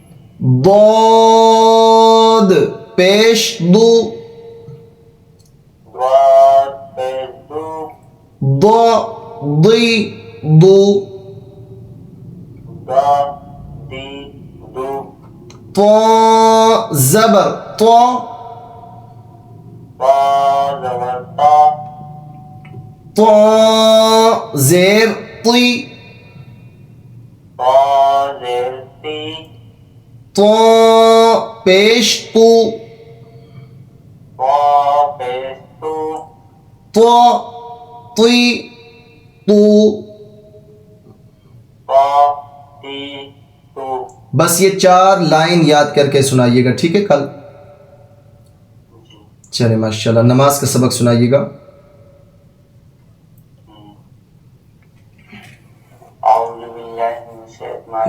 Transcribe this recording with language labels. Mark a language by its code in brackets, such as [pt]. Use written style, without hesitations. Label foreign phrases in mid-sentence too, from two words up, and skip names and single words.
[ur] ضاد پیش دو ضاد پیش دو ضا ضی دو دا دی دو طا زبر طا با زبر تا طا زیر طی با زیر تی طا پیش تو با پیش تو طا طی تو با تی تو بس یہ 4 لائن یاد کر کے سنائیے گا، ٹھیک ہے؟ کل چلے ماشاءاللہ نماز کا سبق سنائیے گا. [ar] اعوذ باللہ من الشیطان